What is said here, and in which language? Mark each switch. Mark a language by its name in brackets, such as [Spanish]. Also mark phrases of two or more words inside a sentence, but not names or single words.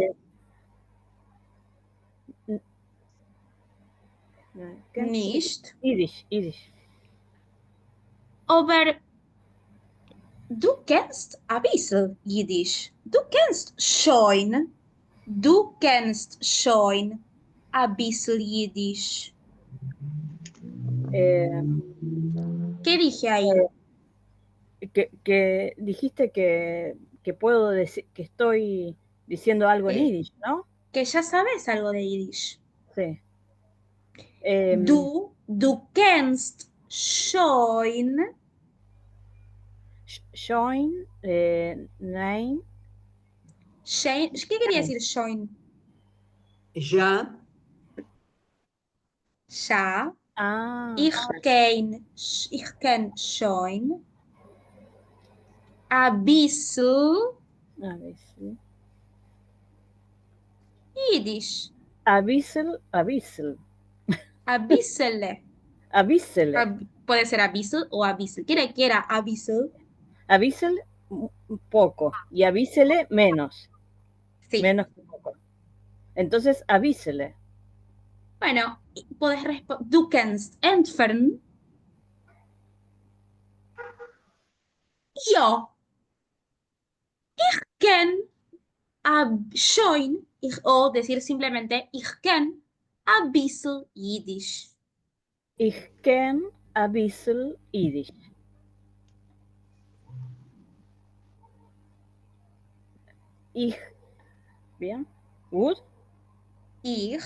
[Yiddish] Ken? [German] Nicht. [English] Yiddish. [German] Aber du kennst ein bisschen Jiddisch. Du kennst schon ein bisschen Jiddisch. [Spanish] ¿Qué dije ahí? Que dijiste que puedo decir que estoy diciendo algo en Yiddish, ¿no? Que ya sabes algo de Yiddish. Sí. [German] Du kennst schon. Join, nein. [Spanish] ¿Qué quería decir schon? Ya. Ya. Ah, [German] Ich kenn schon ein bisschen [Spanish] a ver, sí. [English] Yiddish. [Yiddish] A bissel. [German] Ein bisschen. [Yiddish] A bissel. [Spanish] Puede ser [German] ein bisschen [Spanish] o [German] ein bisschen. [Spanish] ¿Quiere que era [German] ein bisschen? [Yiddish] A bissel, [Spanish] poco. Y [Yiddish] a bissele, [Spanish] menos. Sí. Menos que poco. Entonces, [Yiddish] a bissele. [Spanish] Bueno, puedes responder. [German] Du kennst entfernen. Ja. Ich kenn schon. [Spanish] O decir simplemente [German] ich kenn ein bisschen Yiddish. Ich kenn a bisschen Yiddish. Ich, bien, gut. Ich